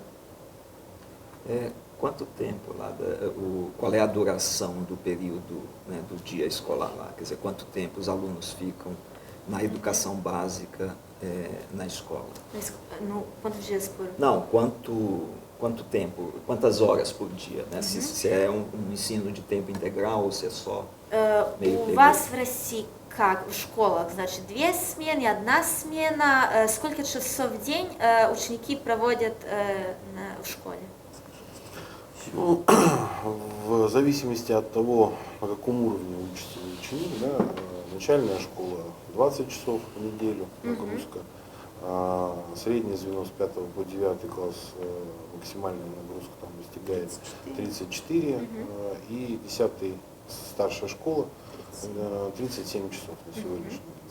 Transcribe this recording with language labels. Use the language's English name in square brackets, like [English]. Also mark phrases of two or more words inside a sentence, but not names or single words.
[Portuguese] Quanto tempo lá, qual é a duração do período, né, do dia escolar lá? Quer dizer, quanto tempo os alunos ficam na educação básica na escola? Quantos dias por? Não, quanto tempo, quantas horas por dia, né? Se é um ensino de tempo integral ou se é só meio [Russian] У вас в России как в школах, значит, 2 смены, 1 смена, сколько часов в день ученики проводят в школе? Ну, в зависимости от того, на каком уровне учится ученик, да, начальная школа 20 часов в неделю нагрузка, среднее звено с 5 по 9 класс максимальная нагрузка там достигает 34, и 10 старшая школа 37 часов на сегодняшний день.